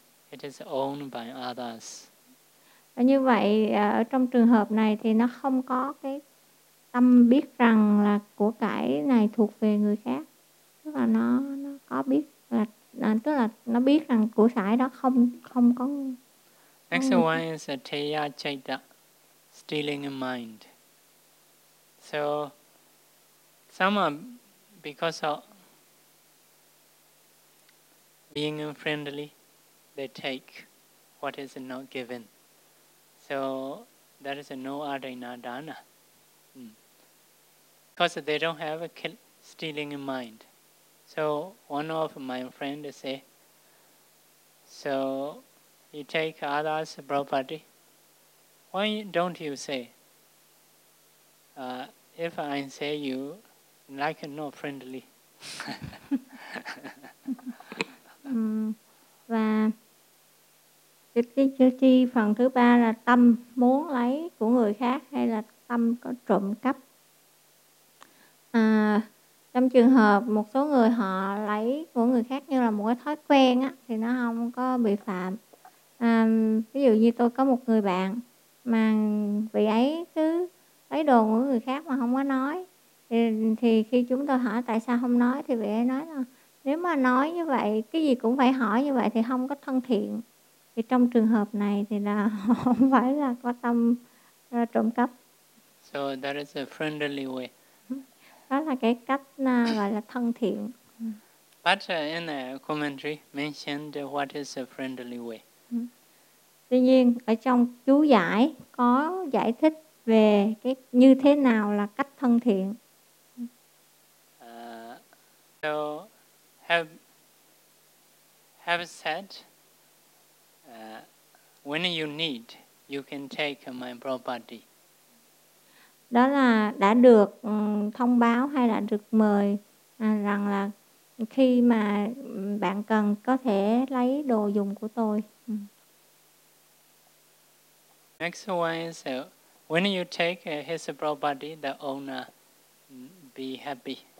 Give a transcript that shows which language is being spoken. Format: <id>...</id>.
<en>It is owned by others.</en> <vi>Và như vậy ở trong trường hợp này thì nó không có cái tâm biết rằng là của cải này thuộc về người khác. Tức là nó có biết là tức là nó biết rằng của cải đó không có.</vi> <en>Next one is a Teya Chaita, stealing a mind. So, some are because of being friendly, they take what is not given. So, that is no Adinadana. Because they don't have a stealing in mind. So, one of my friends say, so, you take others' property. Why don't you say? If I say you like not friendly.</en> <vi>Và cái phần thứ ba là tâm muốn lấy của người khác hay là tâm có trộm cắp. Trong trường hợp một số người họ lấy của người khác như là một cái thói quen á, thì nó không có bị phạm. Ví dụ như tôi có một người bạn mà vị ấy cứ lấy đồ của người khác mà không có nói, thì khi chúng tôi hỏi tại sao không nói, thì vị ấy nói là nếu mà nói như vậy, cái gì cũng phải hỏi như vậy thì không có thân thiện. Thì trong trường hợp này thì là không phải là có tâm trộm cắp.</vi> <en>So that is a friendly way.</en> <vi>Đó là cái cách gọi là thân thiện.</vi> <en>But in the commentary mentioned what is a friendly way.</en> <vi>Tuy nhiên ở trong chú giải có giải thích về cái như thế nào là cách thân thiện.</vi> <en>So have said when you need, you can take my property.</en> <vi>Đó là đã được thông báo hay là được mời rằng là khi mà bạn cần có thể lấy đồ dùng của tôi.</vi> <en>Next one is when you take his property, the owner be happy.</en>